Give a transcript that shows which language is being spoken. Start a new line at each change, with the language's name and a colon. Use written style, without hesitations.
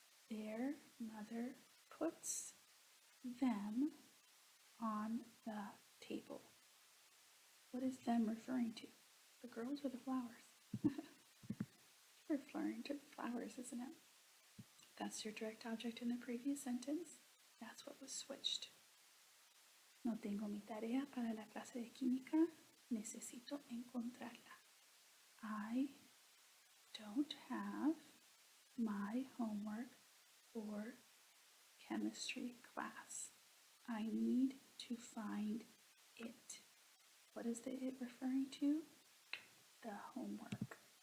English: Their mother puts them on the table. What is them referring to? The girls or the flowers? It's referring to the flowers, isn't it? That's your direct object in the previous sentence. That's what was switched.
Spanish: No tengo mi tarea para la clase de química. Necesito encontrarla.
English: I don't have my homework for chemistry class. I need to find it. What is the it referring to? The homework.